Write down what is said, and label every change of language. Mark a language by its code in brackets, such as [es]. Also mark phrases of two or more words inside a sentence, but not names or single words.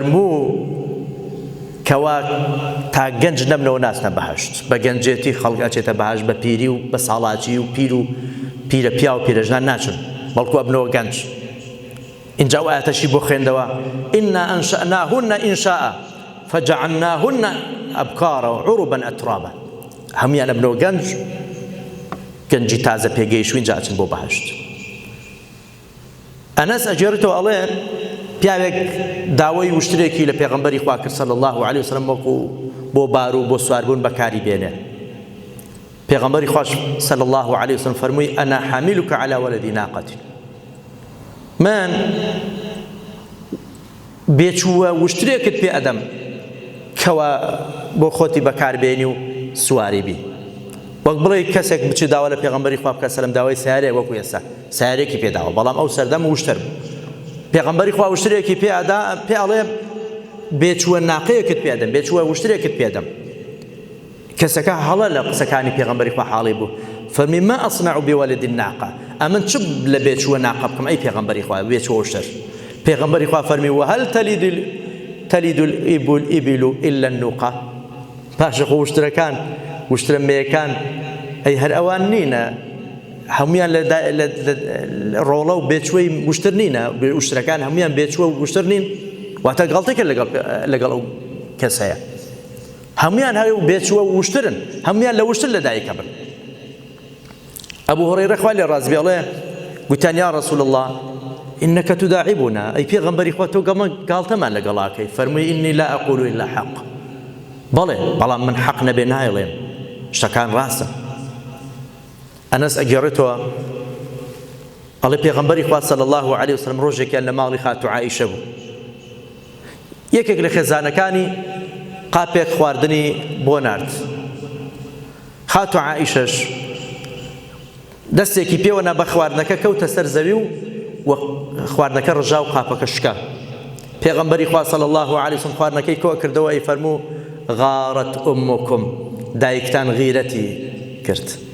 [ckb] پێی فەرموو کەوا تا گەنج نەبنەوە ناچنە بەهەشت بە گەنجێتی خەڵک ئەچێتە بەهەشت بە پیری و بە ساڵاتی و پیر و پیرە پیا و پیرەژنان ناچن بەڵکو ئەبنەوە گەنج اینجا ئەو ئاەتەشی بۆ خوێندەوە [ar] ئنا ئەنشأناهن ئینشاء فجعلناهن أبكارا وعربا أترابا [ckb] هەمویان ئەبنەوە گەنجی تازە پێگەیشتووین جا ئەچن بۆ بەهەشت ئەنەس ئەجێڕێتەوە ئەڵێ پیاوێک داوای وشترێکی لە پێغەمبەری خوا کرد [ar] صلی الله علیه وسلم [ckb] وەکو بۆ بار و بۆ سواربوون بەکاری بێنێ پێغەمبەری خوش [ar] صلی الله علیه وسلم [ckb] فەرمووی [ar] ئەنا حاملك على ولد ناقة [ckb] من بێچووە وشترێکت پێ ئەدەم کەوا بۆ خۆتی بەکاربێنی و سواری بی وەک بڵێ کەسێک بچی داوا لە پێغەمبەری خوا بکە سەلەم داوای سیارێ وەکو ئێستا سیارێکی پێداوە بەڵام ئەو سەردەم وشتر بوو پێغەمبەری خوا وشترێکی پێ ئەڵێ بێچووە ناقەیەکت پێدەم بێچووە وشترێکت پێدەم کەسەکە هەڵە لە قسەکانی پێغەمبەری خوا حاڵی بوو فەرمی [ar] ما ئەصنع بولد الناقة [ckb] ئەمن چ لە بێچووە ناقە بکەم ئەی پێغەمبەری خوا بێچووە وشتر پێغەمبەری خوا فەرمی [ar] وهل تلد الإبل إلا النوقة [ckb] پاشە خۆ وشترەکان وشترە مێیەکان ئەی هەر ئەوان نینە هەمویان لە ڕۆڵە و بێچوەی وشتر نینە وشترەکان هەمویان بێچووە و وشتر نین واتە گەڵتێکە لەگەڵ ئەو کەس هەیە هەمویان هەر بێچووە و وشترن هەمویان لە وشتر لەدایکە بن ئەبوو هورەیرە خوا لێ ڕازی بێ ئەڵێ گوتیان [ar] یا رسول الله إنك تداعبنا أي [ckb] پێغەمبەری خوا تۆ گاڵتەمان لەگەڵاکەی فەرمووی [ar] إني لا أقول إلا حق [ckb] بەڵێ بەڵام من حەق نەبێ نایڵێم شتەکان ڕاستە ئەنەس ئەگێڕێتەوە ئەڵێ پێغەمبەری خوا [ar] صلی الله علیه وسلم [ckb] ڕۆژێکیان لە ماڵی خاتو عائیشە بوو یەکێک لە خێزانەکانی قاپێک خواردنی بۆ نارد خاتو عائیشەش دەستێکی پێوەنا بە خواردنەکە کەوتە سەر زەوی و خواردنەکە ڕژا و قاپەکە شکا پێغەمبەری خوا [ar] صلی الله علیه وسلم [ckb] خواردنەکەی کۆ کردەوە ئەی فەرموو [ar] غارت أمكم [ckb] دایکتان غیرەتی کرد